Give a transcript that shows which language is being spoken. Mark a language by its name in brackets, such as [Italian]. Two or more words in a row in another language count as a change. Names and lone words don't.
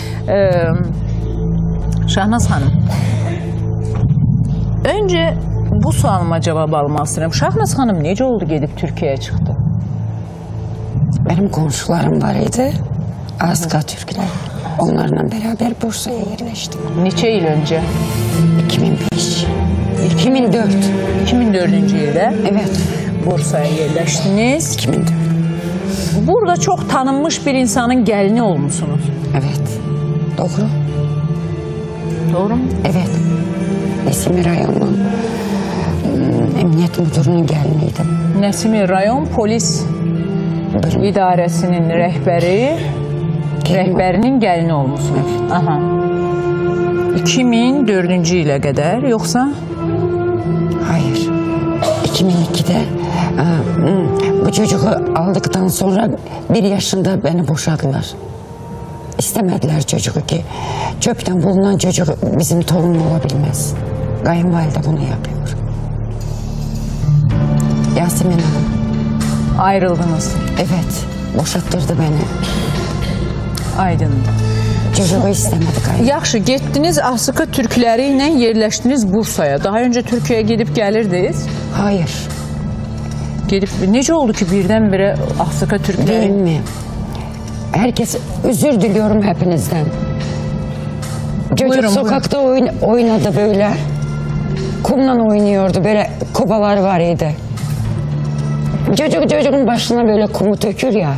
[Azerbaijani] Şahnaz xanım, öncə bu sualıma cevap almaq istəyirəm. Şahnaz xanım necə oldu gedib Türkiyəyə çıxdı? [Turkish] Benim komşularım var idi. Azqa Türklər. Onlarla beraber Bursa'ya yerleştim. [Azerbaijani] Neçə il öncə? 2005. 2004. 2004-cü ildə? [Turkish] Evet. [Azerbaijani] Bursa'ya yerləşdiniz. 2004. [Turkish] Burada çok tanınmış bir insanın [Azerbaijani] gəlini olmuşsunuz. [Turkish] Evet. Doğru. Doğru mu? Evet. Nesimi rayonunun emniyet müdürünün gəliniydim. [Azerbaijani] Nesimi rayon polis idarəsinin rəhbərinin gəlini olmuşsunuz. [Turkish] Evet. [Azerbaijani] Aha. 2004-cü ilə qədər, yoxsa? [Turkish] Hayır. 2002'de bu çocuğu aldıktan sonra 1 yaşında beni boşadılar. İstemediler çocuğu ki çöpten bulunan çocuk bizim torun olabilmez. Kayınvalide bunu yapıyor. Yasemin Hanım. Ayrıldınız. Evet. Boşattırdı beni. [Azerbaijani] Aydın. [Turkish] Çocuğu istemedi kayınvalide. [Azerbaijani] Yaxşı, getdiniz Asıqa türkləri ilə yerləşdiniz Bursaya. Daha öncə Türkiyəyə gedib gəlirdiniz? [Turkish] Hayır. [Azerbaijani] Gedib, necə oldu ki birdən-birə Asıqa türkləri? [Turkish] Değil mi? Herkes özür diliyorum hepinizden. Çocuk Buyurun, sokakta oynadı böyle. Kumla oynuyordu, böyle kobalar var idi. Çocuğun başına böyle kumu dökür ya.